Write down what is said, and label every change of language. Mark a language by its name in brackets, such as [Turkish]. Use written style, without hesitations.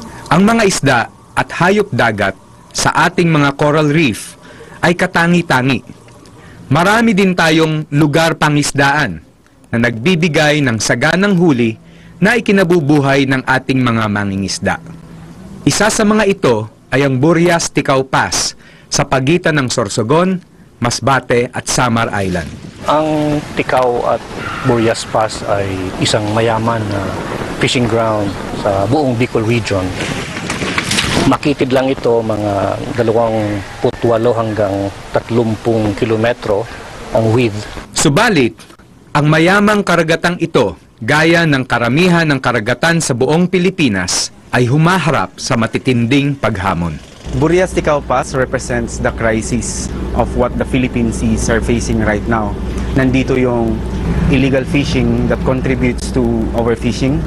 [Filipino] Ang mga isda at hayop dagat sa ating mga coral reef ay katangi-tangi. Marami din tayong lugar pangisdaan na nagbibigay ng saganang huli na ikinabubuhay ng ating mga mangingisda. Isa sa mga ito ay ang Burias Ticao Pass sa pagitan ng Sorsogon, Masbate at Samar Island. Ang Ticao at Burias Pass ay isang mayaman na fishing ground sa buong Bicol region. Makitid lang ito mga 28 hanggang 30 kilometro ang width. Subalit, ang mayamang karagatang ito, gaya ng karamihan ng karagatan sa buong Pilipinas, ay humaharap sa matitinding paghamon. [English] Burias-Ticao Pass represents the crisis of what the Philippine seas are facing right now. [Filipino] Nandito yung [English] illegal fishing that contributes to overfishing.